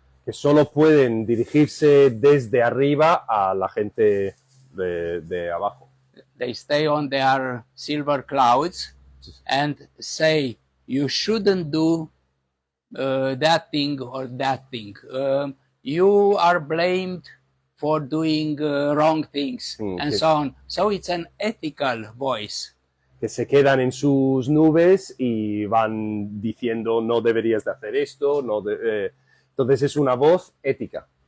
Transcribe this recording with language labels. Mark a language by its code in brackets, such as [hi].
[es] Que solo pueden dirigirse desde arriba a la gente de abajo. [en] They stay on their silver clouds and say, you shouldn't do that thing or that thing. You are blamed for doing wrong things and so on. So it's an ethical voice. [es] Que se quedan en sus nubes y van diciendo no deberías de hacer esto, entonces es una voz ética.